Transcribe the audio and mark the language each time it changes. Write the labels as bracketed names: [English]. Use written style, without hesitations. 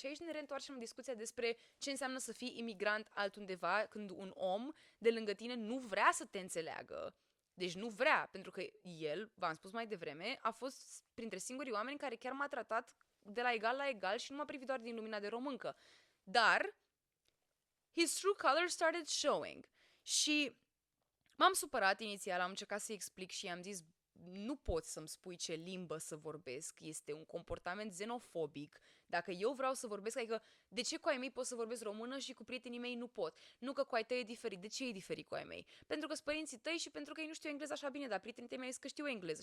[Romanian] Și aici ne reîntoarcem în discuția despre ce înseamnă să fii imigrant altundeva când un om de lângă tine nu vrea să te înțeleagă. Deci nu vrea, pentru că el, v-am spus mai devreme, a fost printre singurii oameni care chiar m-a tratat de la egal la egal și nu m-a privit doar din lumina de româncă. Dar [English] his true colors started showing. [Romanian] Și m-am supărat inițial, am încercat să-i explic și i-am zis, nu poți să-mi spui ce limbă să vorbesc, este un comportament xenofobic. Dacă eu vreau să vorbesc, adică de ce cu ai mei pot să vorbesc română și cu prietenii mei nu pot? Nu că cu ai tăi e diferit. De ce e diferit cu ai mei? Pentru că sunt părinții tăi și pentru că ei nu știu engleză așa bine, dar prietenii tăi mi-au zis că știu engleză.